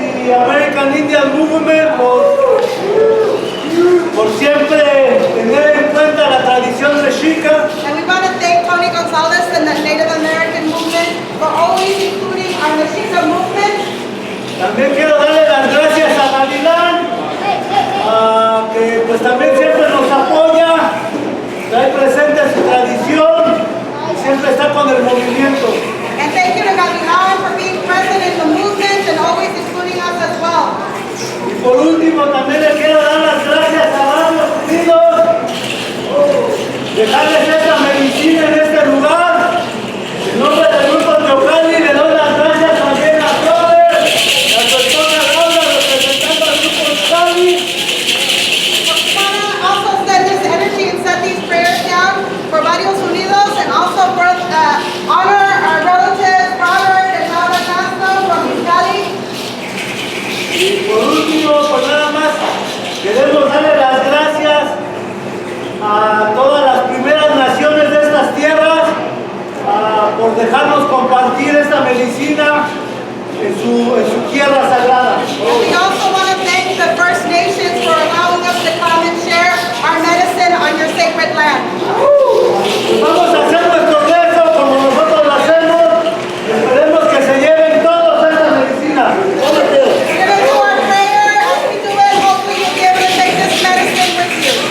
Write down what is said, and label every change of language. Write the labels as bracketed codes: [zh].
[es] American Indian Movement por siempre tener en cuenta la tradición mexica. [en] And we want to thank Tony Gonzales and the Native American movement for always including our Mexica movement. [es] También quiero darle las gracias a Galivan, que pues también siempre nos apoya, trae presente su tradición y siempre está con el movimiento. [en] And thank you to Galivan for being present in the movement and always including us as well. [es] Y por último también le quiero dar las gracias a Barrios Unidos, dejarles esta medicina en este lugar. En nombre del grupo Teocali le doy las gracias también a Robert, a su esposa Laura, representando al grupo Teocali. [en] We want to also send this energy and set these prayers down for Barrios Unidos and also for honor our relatives, Robert and Laura Castro from Cali. [es] Y por último, pues nada más, queremos darle las gracias a todas las primeras naciones de estas tierras por dejarnos compartir esta medicina en su tierra sagrada. [en] And we also want to thank the First Nations for allowing us to come and share our medicine on your sacred land. [es] Pues vamos a hacer nuestro rezo como nosotros lo hacemos. Esperemos que se lleven todos esta medicina. [en] We're going to do our prayer. As we do it, hopefully you'll be able to take this medicine with you.